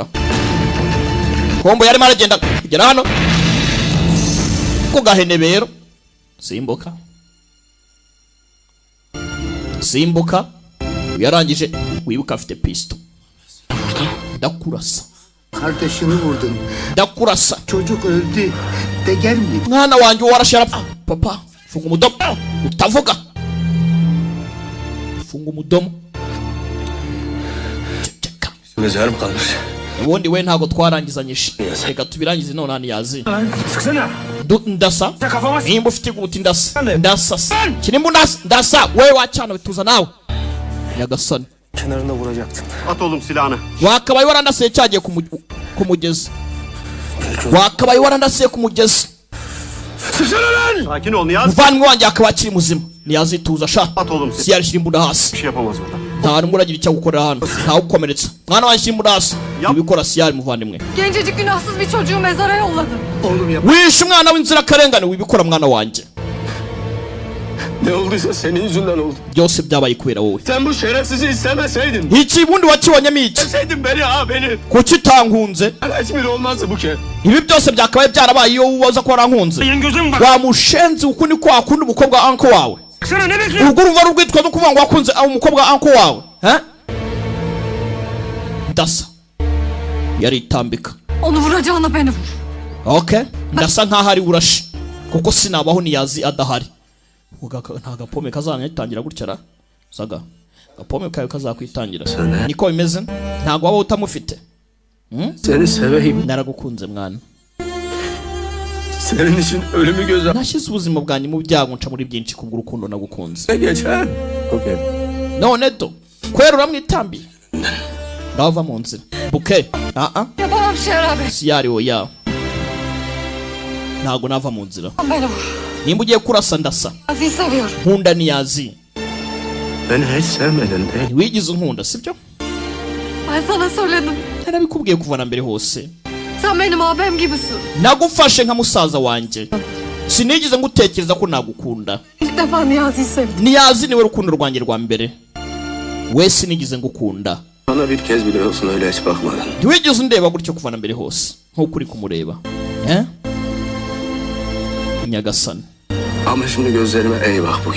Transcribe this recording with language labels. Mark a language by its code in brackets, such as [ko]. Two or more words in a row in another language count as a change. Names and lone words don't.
[rw] Kombo yari maragenda kugera hano. Ko gahenebero. Simbuka. Yarangije wibuka afite pisto. Ndakurasa. [tr] Kardeşini vurdun. [rw] Ndakurasa. [tr] Çocuk öldü. De gelmedi. [rw] Mwana wanjye warashara. Papa, funga umudomo. Utavuga. Funga umudomo. [tr] Mezar mı kalmış? [rw] Ubundi we ntago twarangizanyije. Reka tubirangize none hano yazi. [tr] Sıksana. [rw] Ndasa. Kafama. Nimba ufite guti ndasa. Kirimbu ndasa. Wewe wacana bituza nawe. Nyagasani. [tr] Kenarında vuracaktın. At oğlum silahını. [rw] Wakabaye warandasiye cyagiye kumugeza. Wakabaye warandasiye kumugeza. [tr] Sakin ol Niyazi. [rw] Muvandimwe wanjye akaba akiri muzima. Niyazi tuza sha. [tr] At oğlum [rw] si yarishira imbunda hasi. [tr] Bir şey yapamaz burada. [rw] Nta rumwe uragira icyo gukorera hano. Nta gukomeretsa. Mwana wanjye imbunda hasi. Ibikora siyari muvandimwe. [tr] Gencecik günahsız bir çocuğu mezara yolladım. Oğlum yap. [rw] Wishe umwana w'inzira karengane wibikora mwana wanjye. [tr] Ne olduysa senin yüzünden oldu. [rw] Byose byabaye kubera wowe. [tr] Sen bu şerefsizi istemeseydin. [rw] Hiç bundi wakibonyemo iki? [tr] İsteseydin beni. [rw] Kuki utankunze? [tr] Hiçbir olmazdı bu ke. [rw] Ibi byose byakabaye byarabaye iyo uza ko warankunze. Wa mushenzi uko ni kwa kundi umukobwa anko wawe. [tr] Sana ne bekliyorsun? [rw] Ubwo urumva rugwitwa no kuvuga ngo wakunze umukobwa anko wawe. Ndasa. Yaritambika. [tr] Onu vuracağına beni vur. [rw] Okay. Ndasa nkaho ari urashi. Kuko sinabaho Niyazi adahari. Nta gapome kazanyitangira gutyara. Saga. Gapome kayo kazakwitangira. Niko bimeze? Ntago waba utamufite. [tr] Seni seveyim. [rw] Naragukunze mwana. [tr] Senin için ölümü göze... [rw] Nashyize ubuzima bwanjye mu byago nca muri byinshi kubw'urukundo nagukunze. [tr] Ne geçer? [rw] Okay. None do. Kwera uramwitambiye. Ngava mu nzira. Buke. [tr] Yapamam Şerabe. [rw] Siyari o ya. Ntago nava mu nzira. [tr] Beni vur. [rw] Nimba ugiye kurasa ndasa. [tr] Niyazi'yi seviyorum. [rw] Nkunda Niyazi. [tr] Beni hiç sevmedin değil. [rw] Wigize unkunda sibyo? [tr] Ben sana söyledim. [rw] Narabikubwiye kuva na mbere hose. [tr] Sen benim abim gibisin. [rw] Nagufashe nka musaza wanjye. Sinigeze ngutekereza ko nagukunda. [tr] İlk defa Niyazi'yi sevdim. [rw] Niyazi niwe rukundo rwanjye rwa mbere. We sinigeze ngukunda. [tr] Bana bir kez bile olsun öyle hiç bakmadın. [rw] Ntiwigeze undeba gutyo kuva na mbere hose. Nk'uko uri kumureba. Nyagasani. [tr] Ama şimdi gözlerime ey bak Buke.